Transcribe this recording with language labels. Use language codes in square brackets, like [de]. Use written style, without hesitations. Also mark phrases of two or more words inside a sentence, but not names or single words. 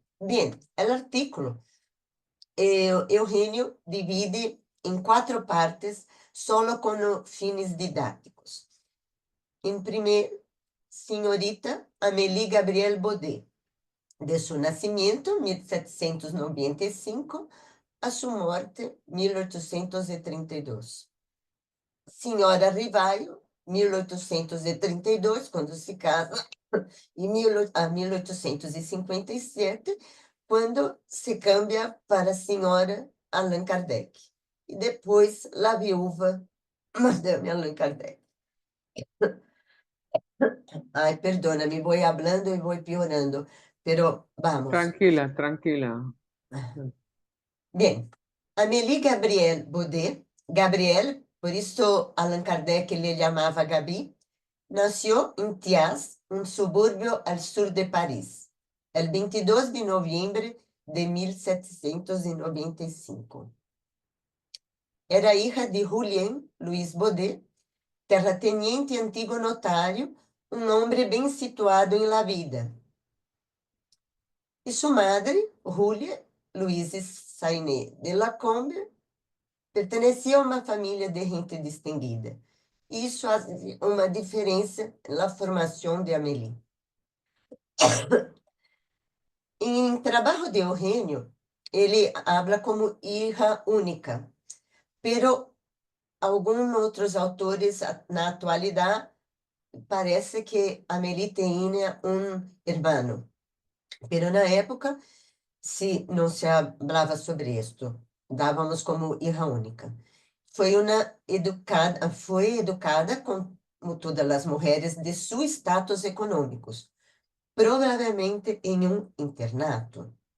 [es] Bien, el artículo, Eugenio divide en 4 partes solo con fines didácticos. En primer, señorita Amélie Gabrielle Baudet, de su nacimiento, 1795, a su muerte, 1832. [pt] Senhora Rivaio, 1832, quando se casa, e 1857, quando se cambia para a senhora Allan Kardec. E depois, a viúva Madame Allan Kardec. Ai, perdona-me, vou hablando e vou piorando, [es] pero vamos. Tranquila, tranquila. Bien, [pt] Amélie Gabrielle Baudet, Gabrielle, por isso Allan Kardec lhe chamava Gabi, [es] nació en Thiers, un suburbio al sur de París, el 22 de noviembre de 1795. Era hija de [pt] Julien Louis Baudet, terrateniente e antigo notário, um homem bem situado em la vida. E sua madre, Julia Louise Sainet de Lacombe, pertencia a uma família de gente distinguida. Isso faz uma diferença na formação de Amélie. Em trabalho de Eugenio, ele habla como [es] hija única, [pt] pero alguns outros autores na atualidade parece que Amélie tinha um irmão, pero na época não se falava sobre isto, dávamos como [es] hija única. [pt] Foi educada como todas as mulheres de seu status econômicos, provavelmente em um internato.